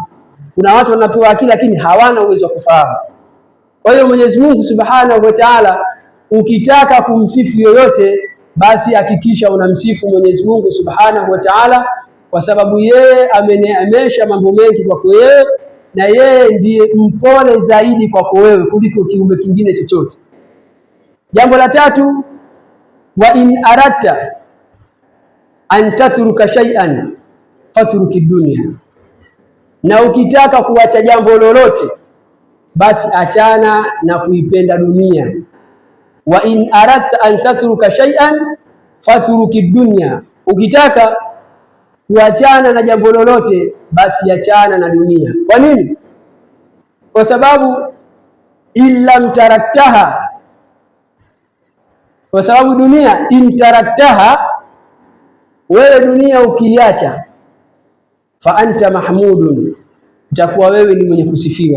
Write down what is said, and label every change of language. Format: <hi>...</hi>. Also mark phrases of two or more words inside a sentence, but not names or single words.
<sw>Kuna watu wanapewa akili lakini hawana uwezo wa kufahamu. Kwa hiyo Mwenyezi Mungu</sw> <ar>سبحانه وتعالى,</ar> <sw>ukitaka kumsifu yoyote basi hakikisha unamsifu Mwenyezi Mungu</sw> <ar>سبحانه وتعالى,</ar> <sw>kwa sababu yeye ameneemesha mambo mengi kwako wewe, na yeye ndiye mpole zaidi kwako wewe kuliko kiumbe kingine chochote. Jambo la tatu,</sw> <ar>وإن أردت أن تترك شيئا فاترك الدنيا,</ar> <sw>na ukitaka kuacha jambo lolote basi achana na kuipenda dunia.</sw> <ar>وإن أردت أن تترك شيئا فاترك الدنيا,</ar> <sw>ukitaka kuachana na jambo lolote basi achana na dunia. Kwa nini? Kwa sababu</sw> <ar>إلا تركتها,</ar> <sw>kwa sababu</sw> <ar>الدنيا إن تركتها,</ar> <sw>wewe dunia ukiacha,</sw> <ar>فأنت محمود,</ar> <sw>utakuwa wewe ni mwenye kusifiwa.</sw>